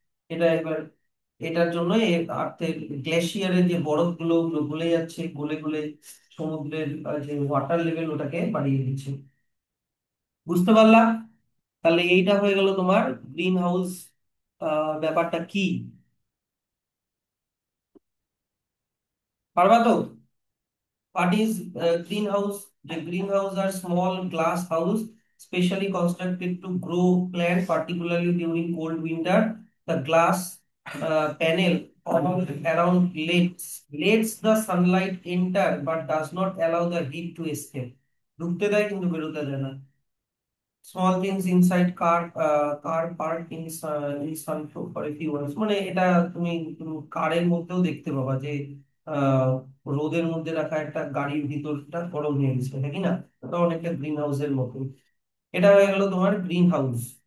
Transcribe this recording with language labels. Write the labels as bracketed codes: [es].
[bn] এটা এবার, এটার জন্য আর্থের গ্লেশিয়ারের যে বরফগুলো, ওগুলো গলে যাচ্ছে, গলে গলে সমুদ্রের যে ওয়াটার লেভেল ওটাকে বাড়িয়ে দিচ্ছে। বুঝতে পারলা? তাহলে এইটা হয়ে গেল তোমার গ্রিন হাউস ব্যাপারটা কি, পারবা তো? [en] What is greenhouse? The greenhouse are small glass house specially constructed to grow plant, particularly during cold winter. The glass panel around lets the sunlight enter but does not allow the heat to escape. [bn] ঢুকতে দেয় কিন্তু বেরোতে দেয় না। [en] small things inside car park in sunproof for a few hours, [bn] মানে এটা তুমি কারের মধ্যেও দেখতে পাবা যে আহ, রোদের মধ্যে রাখা একটা গাড়ির ভিতরটা গরম হয়ে গেছে, নাকি না? ওটা অনেকটা গ্রিন হাউসের মতো। এটা হয়ে গেল তোমার গ্রিন হাউস।